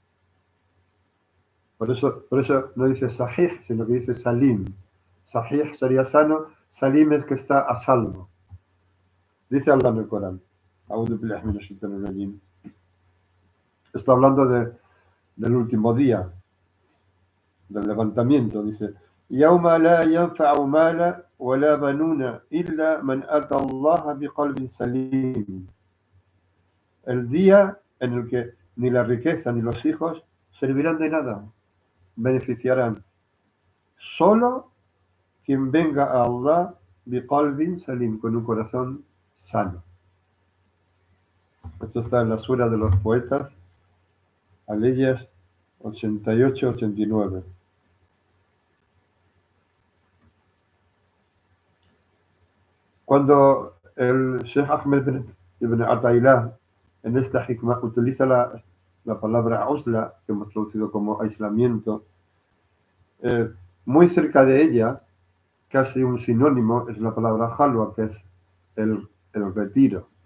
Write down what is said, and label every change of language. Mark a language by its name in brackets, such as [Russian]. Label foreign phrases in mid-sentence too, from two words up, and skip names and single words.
[Spanish] Por eso no dice Sahih, sino que dice Salim. Sahih sería sano, Salim es que está a salvo. Dice Allah en el Corán. Está hablando del último día, del levantamiento, dice. [Arabic] يوم لا ينفع مال ولا بنون إلا من أتى الله بقلب سليم. [Spanish] El día en el que ni la riqueza ni los hijos servirán de nada, beneficiarán. Solo quien venga a Allah [Arabic] بقلب سليم, [Spanish] con un corazón sano. Esto está en la Sura de los Poetas, Aleyas 88-89. Cuando el Sheikh Ahmed ibn Ata'illah en esta hikmah utiliza la palabra uzla, que hemos traducido como aislamiento, muy cerca de ella, casi un sinónimo, es la palabra halwa, que es el retiro.